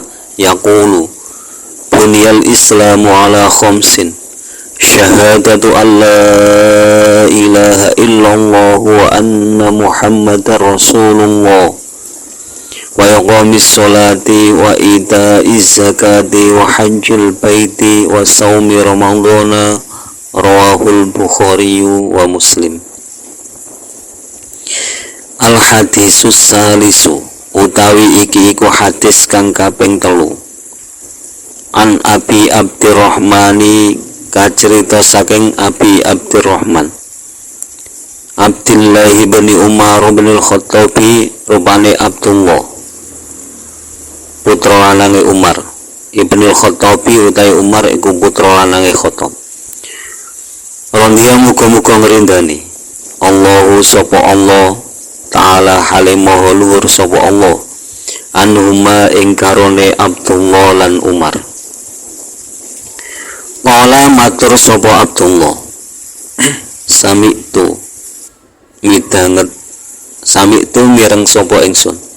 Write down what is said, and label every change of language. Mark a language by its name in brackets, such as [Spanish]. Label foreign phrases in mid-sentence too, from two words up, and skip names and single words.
[Arabic] يقول بني الإسلام على خمس شهادة أن لا إله إلا الله وأن محمدا رسول الله وإقام الصلاة وإيتاء الزكاة وحج البيت وصوم رمضان رواه البخاري ومسلم. الحديث الثالث [Javanese] utawi iki iku hadis kang kaping 3 [Arabic] عن أبي عبد الرحمن [Javanese] kacerita saking Abi Abdurrahman Abdillahi bin Umar bin al-Khattabi rupane Abdullah putra lanange Umar ibn al-Khattabi utawi Umar iku putra lanange Khattab radhiya muga-muga ngrindani Allahu sapa Allah ta'ala halimah luhur sapa Allah anhuma ing karone Abdullah lan Umar. Qala matur sapa Abdullah sami'tu midanget sami'tu mireng sapa ingsun